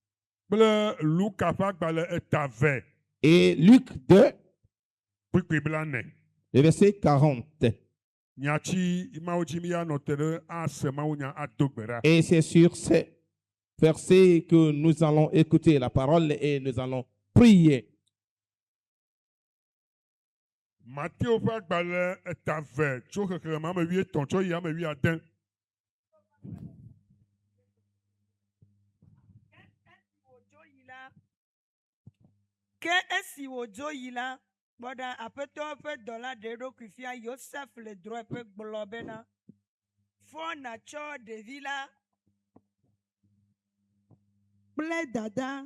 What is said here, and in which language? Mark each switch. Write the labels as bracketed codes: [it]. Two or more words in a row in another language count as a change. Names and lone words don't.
[fr] Et Luc 2, le verset 40. Et c'est sur ces versets que nous allons écouter la parole et nous allons prier. Matthieu [ee] ke esi wodzo yi la gbɔɖa aƒetɔ ƒe dɔla ɖe eɖokui fia Yosef le drɔ̃e ƒe gblɔ bena fɔ natsɔ ɖevi la kple dada